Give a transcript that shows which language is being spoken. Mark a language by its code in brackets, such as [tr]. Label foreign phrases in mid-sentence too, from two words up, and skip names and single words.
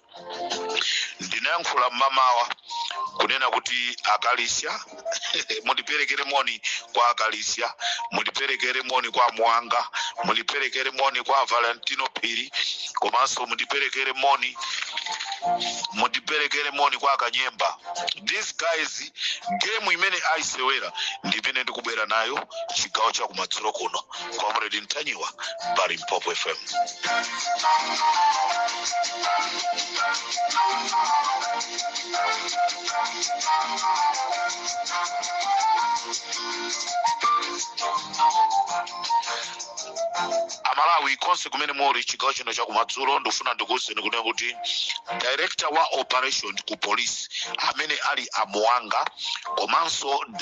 [ny] Ndinayankhula mmamawa kunena kuti Akalisia mundiperekere moni kwa Akalisia, mundiperekere moni kwa Mwanga, mundiperekere moni kwa Valentino Piri, komanso mundiperekere moni kwa Kanyemba. [en] These guys [ny] game imene aisewera ndipene ndikubwera nayo chigawo cha kumadzulo kuno. Comrade Ntanyiwa pa Limpopo FM. Amalawi konse kumene muli chigawo chino cha kumadzulo ndofuna ndikuwuzeni kunena kuti director wa operation ku police amene ali Amwanga komanso